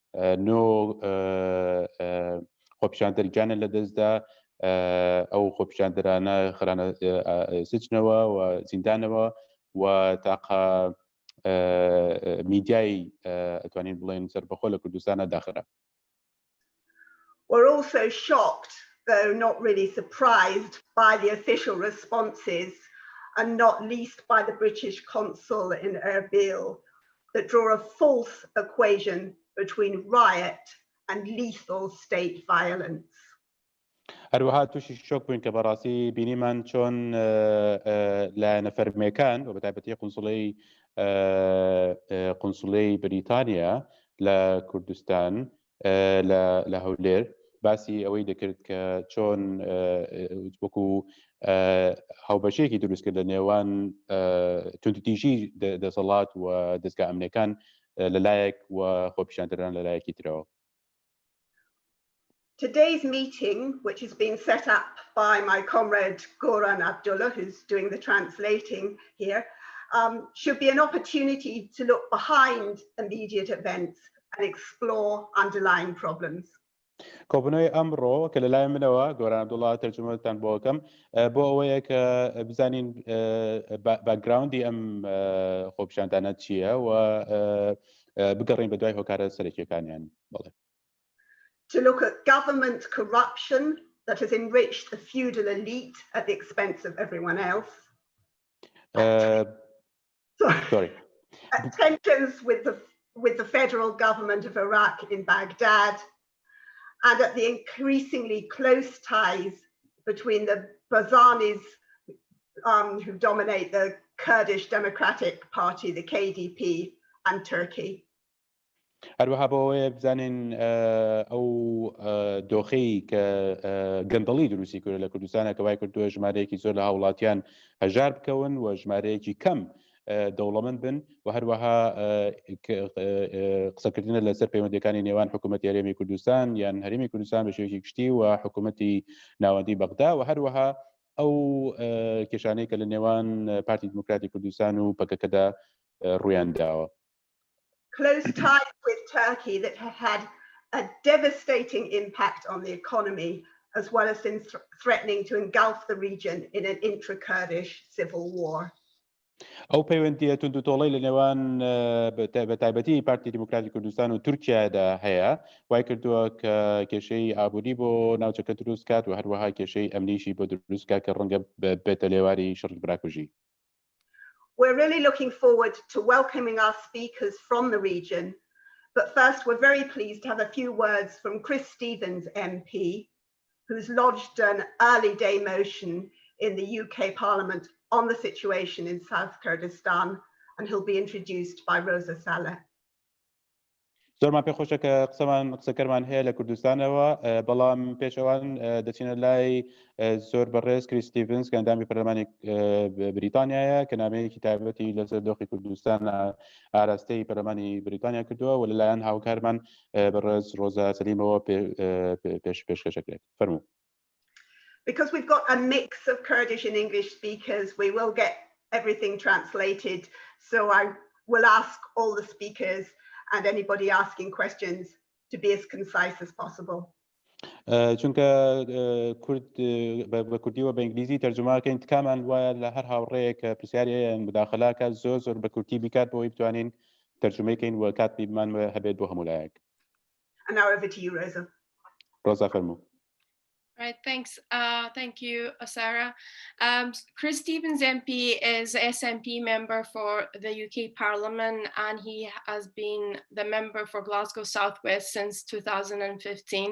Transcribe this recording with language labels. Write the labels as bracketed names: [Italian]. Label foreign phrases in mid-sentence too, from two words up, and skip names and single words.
[Central Kurdish] 9 خۆپیشاندەرگیانە لەدەستدا ئەو خۆپیشاندەرانە خرانە سجنەوە و زیندانەوە و تاقا میدیای ئەتوانین بڵێن سەربەخۆ لە کوردستانە داخرا. [English] We're also shocked, though not really surprised, by the official responses, and not least by the British consul in Erbil, that draw a false equation between riot and lethal state violence. [Central Kurdish] هەروەها تووشی شۆک بووین کە بەڕاستی بینیمان چۆن لایەنە فەرمیەکان و بەتایبەتی قونسڵەی بریتانیا لە کوردستان لە هەولێر باسی ئەوەی دەکرد کە چۆن وەکو هاوبەشێکی دروست کرد لە نێوان توندوتیژی دەسەڵات و دەستگا ئەمنیەکان لەلایەک و خۆپیشاندەران لەلایەکی ترەوە. [English] Today's meeting, which has been set up by my comrade Goran Abdulla, who's doing the translating here, should be an opportunity to look behind immediate events and explore underlying problems. [Central Kurdish] کۆبنەوەی ئەمڕۆ کە لەلای منەوە گۆران عەبدوڵڵا تەرجمەتان بۆ ئەەکەم بۆ ئەوەیە کە بزانین باکگراوندی ئەم خۆپیشاندانە چییە و بگەڕین بە دوای هۆکارە سەرەکیەکانیان. [English] To look at government corruption that has enriched the feudal elite at the expense of everyone else. Tensions with the federal government of Iraq in Baghdad, and at the increasingly close ties between the Barzanis who dominate the Kurdish Democratic Party, the KDP, and Turkey. [Central Kurdish] هەروەها بۆەوەیە بزانین ئەو دۆخەی کە گەندەڵی دروستی کرد لە کوردستانە کە وای کردووە ژمارەیەکی زۆر لە هاوڵاتیان هەژار بکەون و ژمارەیەکی کەم دەوڵەمەند بن و هەروەها قسەکردنە لەسەر پەیوەندیەکانی نێوان حکوومەتی هەرێمی کوردستان یان هەرێمی کوردستان بە شێوەیەکی گشتی و حکوومەتی ناوەندی بەغدا و هەروەها ئەو کێشانەی کە لە نێوان پارتی دموکراتی کوردستان و پەکەکەدا ڕوویان داوە. [English] Close ties with Turkey that have had a devastating impact on the economy, as well as in threatening to engulf the region in an intra-Kurdish civil war. [Central Kurdish] ئەو پەیوەندیە توندوتۆڵەی لە نێوان بەتایبەتی پارتی دیموکراتی کوردستان و تورکیادا هەیە وای کردووە کە کێشەی ئابووری بۆ ناوچەکە دروست کات و هەروەها کێشەی ئەمنیشی بۆ دروست کات کە ڕەنگە بێتە لێواری شڕ براکوژی. [English] We're really looking forward to welcoming our speakers from the region, but first we're very pleased to have a few words from Chris Stevens MP, who's lodged an early day motion in the UK Parliament on the situation in South Kurdistan, and he'll be introduced by Rosa Saleh. [Central Kurdish] زۆرمان پێخۆشە کە قسەکەرمان هەیە لە کوردستانەوە بەڵام پێشەوان دەچینە لای زۆر بەڕێز کریس ستیڤنز کە ئەندامی پەرلەمانی بریتانیایە کە نامەیەکی تایبەتی لەسەر دۆخی کوردستان ئاراستەی پەرلەمانی بریتانیا کردووە و لەلایەن هاوکارمان بەڕێز ڕۆزا سەلیمەوە پێشکەشەکرێت. فەرموو. [English] Because we've got a mix of Kurdish and English speakers, we will get everything translated. So I will ask all the speakers and anybody asking questions to be as concise as possible. [Central Kurdish] چونکە بە کوردی و بە ئینگلیزی تەرجمەکەین تکامان وایە لە هەر هاوڕێیەک کە پرسیارەیە مداخەلاکە زۆر بە کورتی بیکات بۆی بتوانین تەرجمەیکەین و کاتمان هەبێت بۆ هەموو لایەک. [English] And now over to you, Rosa. [Central Kurdish] Rosa, فەرموو. [English] Right, thanks. Thank you, Sarah. Chris Stevens MP is SNP member for the UK Parliament, and he has been the member for Glasgow Southwest since 2015.